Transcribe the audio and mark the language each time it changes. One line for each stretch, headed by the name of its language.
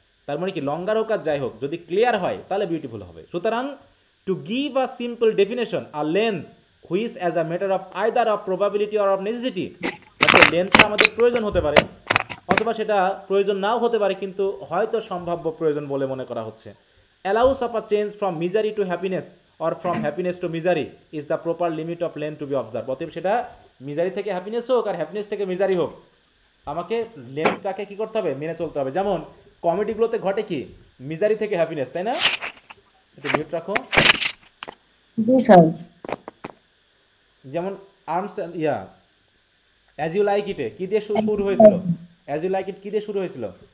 Bangla: তার মানে কি লঙ্গার হোক আর যাই হোক, যদি ক্লিয়ার হয় তাহলে বিউটিফুল হবে। সুতরাং
English: to give a simple definition a length which as a matter of either of probability or of necessity,
Bangla: লেন্থটা আমাদের প্রয়োজন হতে পারে অথবা সেটা প্রয়োজন নাও হতে পারে, কিন্তু হয়তো সম্ভাব্য প্রয়োজন বলে মনে করা হচ্ছে।
English: allows of a change from misery to happiness or from happiness to misery is the proper limit of length to be observed,
Bangla: অতএব সেটা মিজারি থেকে হ্যাপিনেস হোক আর হ্যাপিনেস থেকে মিজারি হোক, আমাকে লেন্থটাকে কি করতে হবে, মেনে চলতে হবে। যেমন কমেডিগুলোতে ঘটে কি মিজারি থেকে হ্যাপিনেস, তাই না? একটু মিউট রাখো। জি স্যার। যেমন arms yeah as you like ইটে কি দিয়ে শুরু হয়েছিল? অ্যাজ ইউ লাইক ইট কি দিয়ে শুরু হয়েছিল?